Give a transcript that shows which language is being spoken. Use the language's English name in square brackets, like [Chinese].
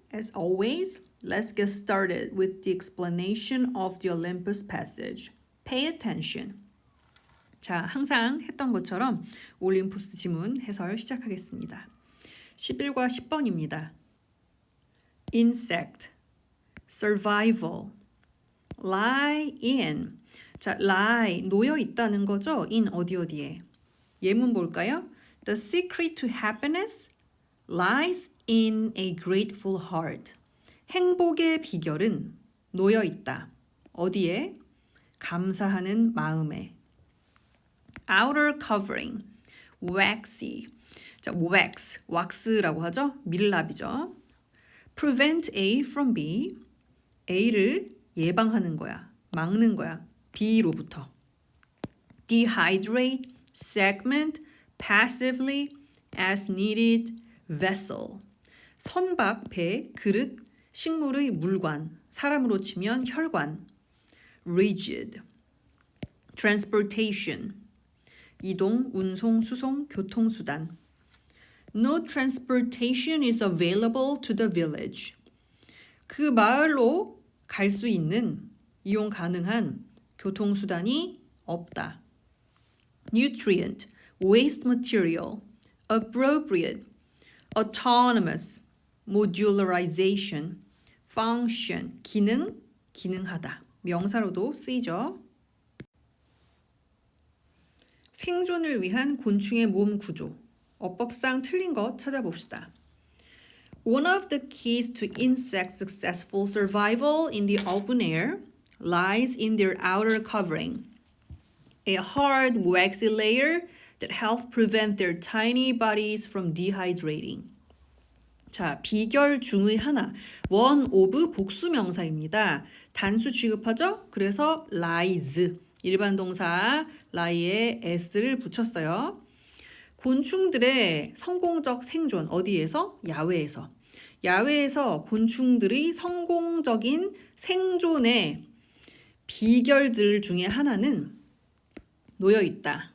[English] As always, let's get started with the explanation of the Olympus passage. Pay attention. [Korean] 자, 항상 했던 것처럼 올림푸스 지문 해설 시작하겠습니다. 11과 10번입니다. [English] Insect, survival, lie in. [Korean] 자, lie, 놓여 있다는 거죠. in 어디에. 예문 볼까요? [English] The secret to happiness lies in a grateful heart. [Korean] 행복의 비결은 놓여 있다. 어디에? 감사하는 마음에. Outer covering, waxy. 자, wax, 왁스라고 하죠. 밀랍이죠. [English] Prevent A from B. [Korean] A를 예방하는 거야. 막는 거야. B로부터. [English] Dehydrate, segment, passively, as needed, vessel. [Korean] 선박, 배, 그릇, 식물의 물관, 사람으로 치면 혈관. [English] Rigid. Transportation. [Korean] 이동, 운송, 수송, 교통수단. [English] No transportation is available to the village. [Korean] 그 마을로 갈 수 있는, 이용 가능한 교통수단이 없다. [English] Nutrient, waste material, appropriate, autonomous, modularization, function, 기능, 기능하다. [Korean] 명사로도 쓰이죠. 생존을 위한 곤충의 몸 구조. 어법상 틀린 것 찾아봅시다. [English] One of the keys to insect successful survival in the open air lies in their outer covering, a hard, waxy layer that helps prevent their tiny bodies from dehydrating. [Korean] 자, 비결 중의 하나. one of 복수명사입니다. 단수 취급하죠? 그래서 lies. 일반 동사 lie에 s를 붙였어요. 곤충들의 성공적 생존 어디에서? 야외에서. 야외에서 곤충들의 성공적인 생존의 비결들 중에 하나는 놓여 있다.